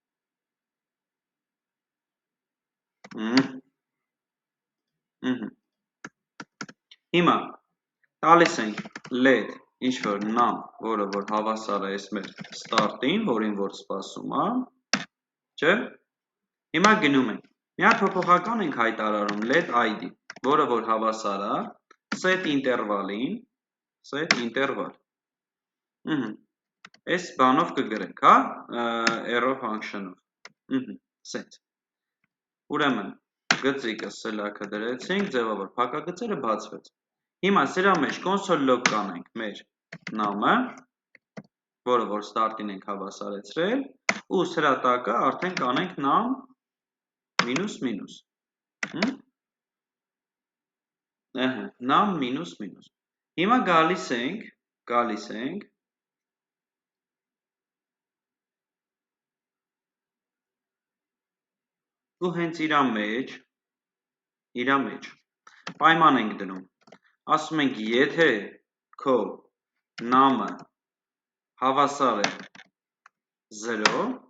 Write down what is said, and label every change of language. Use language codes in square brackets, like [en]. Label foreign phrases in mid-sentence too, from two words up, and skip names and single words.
[hy] Հիմա տալիս ենք let ինչ-որ num, որը որ հավասար է այս մեր start-ին, որին որ սպասում է, չէ՞։ Հիմա գնում ենք, մի հատ փոփոխական ենք հայտարարում [en] let id, [hy] որը որ հավասար է set ինտերվալին, [en] set interval։ [hy] Այս բանով կգրենք, հա, [en] arrow function- [hy] ով։ Set։ Ուրեմն գծիկը սելաքը դրեցինք, ձևավոր փակագծերը բացվեց։ Հիմա սրա մեջ [en] console log [hy] կանենք մեր num-ը, որը որ start-ին ենք հավասարեցրել, ու սրա տակը արդեն կանենք [en] num minus minus։ Num minus minus։ [hy] Հիմա գալիս ենք ու հենց իրա մեջ պայման ենք դնում, ասում ենք եթե քո num-ը հավասար է 0,